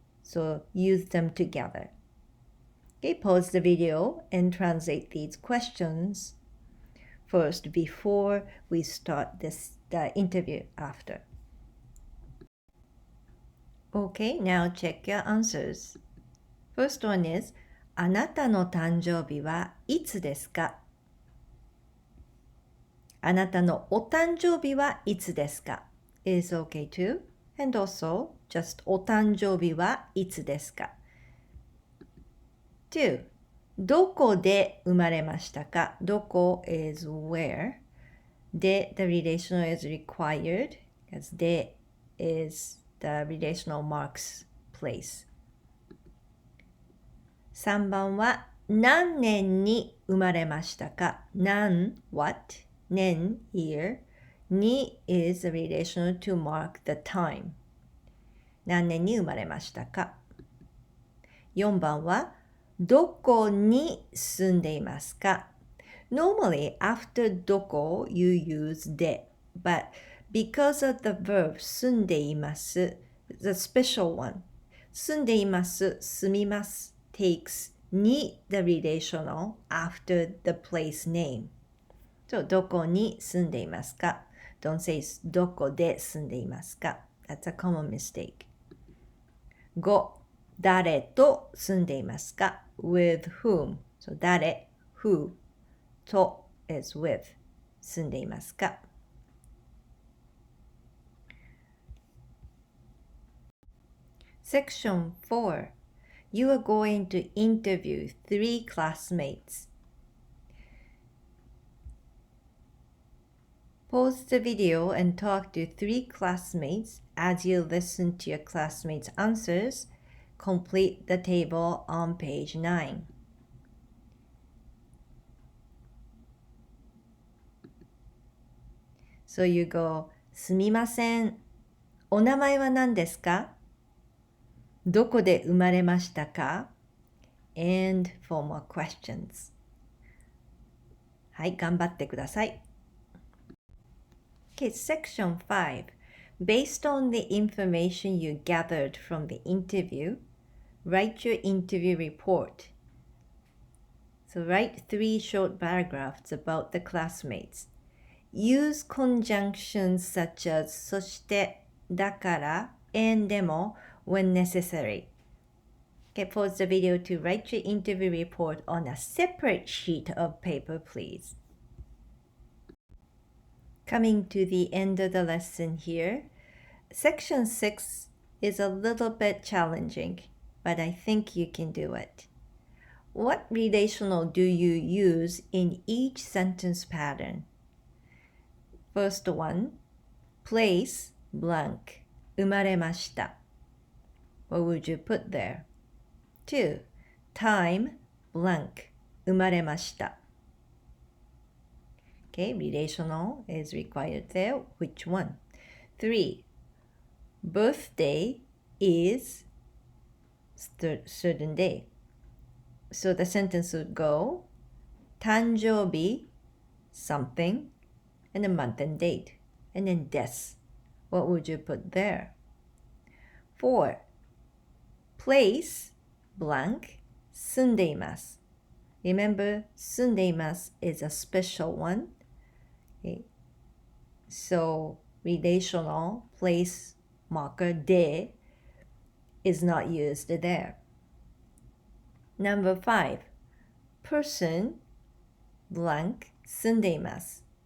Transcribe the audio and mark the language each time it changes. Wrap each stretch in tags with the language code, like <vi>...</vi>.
<en>So use them together. Okay, pause the video and translate these questions first before we start the interview after. Okay, now check your answers. First one is,</en> <ja>あなたの誕生日はいつですか? あなたのお誕生日はいつですか?</ja> <en>is okay too. And also, just</en> <ja>お誕生日はいつですか?</ja> <en>2.</en> <ja>どこで生まれましたか?</ja> <en>どこ is where. で the relational is required, because で is the relational marks place.</en> <ja>3番は何年に生まれましたか?</ja> <en>何 what? 年 year. に is a relational to mark the time.</en> <ja>何年に生まれましたか?4番はどこに住んでいますか?</ja> <en>Normally, after どこ, you use で. But because of the verb 住んでいます, the special one. 住んでいます、住みます takes に the relational after the place name.</en> <ja>So, どこに住んでいますか?</ja> <en>Don't say</en> <ja>どこで住んでいますか?</ja> <en>That's a common mistake. 5.</en> <ja>誰と住んでいますか?</ja> <en>With whom. So, 誰 who と is with 住んでいますか? Section 4. You are going to interview 3 classmates. Pause the video and talk to 3 classmates as you listen to your classmates' answers. Complete the table on page 9. So you go,</en> <ja>すみません。お名前は何ですか? どこで生まれましたか?</ja> <en>And 4 more questions.</en> <ja>はい、頑張ってください。</ja> <en>Okay, section 5. Based on the information you gathered from the interview, write your interview report. So write 3 short paragraphs about the classmates. Use conjunctions such as そして、だから、and でも when necessary. Okay, pause the video to write your interview report on a separate sheet of paper, please. Coming to the end of the lesson here, section 6 is a little bit challenging, but I think you can do it. What relational do you use in each sentence pattern? First one, place blank, 生まれました. What would you put there? 2, time blank, 生まれました. Okay, relational is required there. Which one? 3, birthday is certain day. So the sentence would go 誕生日 something and a month and date and then です. What would you put there? 4, place blank 住んでいます. Remember, 住んでいます is a special one. Okay. So relational place marker で is not used there. Number 5, person blank 住んでいます.</en>